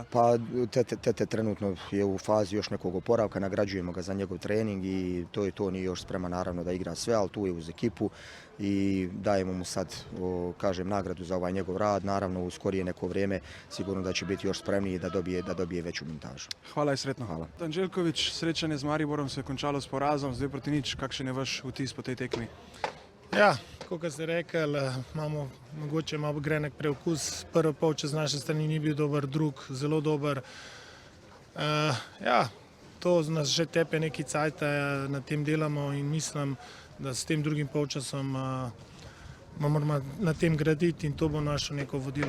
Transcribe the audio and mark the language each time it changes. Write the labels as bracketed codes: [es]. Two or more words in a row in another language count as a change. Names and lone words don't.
[bs] Pa Tete trenutno je u fazi još nekog oporavka, nagrađujemo ga za njegov trening i to je to, nije još spreman naravno da igra sve, ali tu je uz ekipu i dajemo mu sad, kažem, nagradu za ovaj njegov rad. Naravno u skorije neko vrijeme sigurno da će biti još spremniji da dobije veću minutažu. [hr] Hvala i sretno. Hvala. Anđelković, [sl] srečanje z Mariborom se je končalo s porazom, z 2-0. Kakšen je vaš vtis po tej tekmi? Ja, kot ste rekli, imamo mogoče malo grenek preokus. Prvi polčas z naše strani ni bil dober, drug zelo dober. Ja, to nas že tepe neki cajt, na tem delamo in mislim, da s tem drugim polčasom moramo na tem graditi in to bo naše neko vodilo.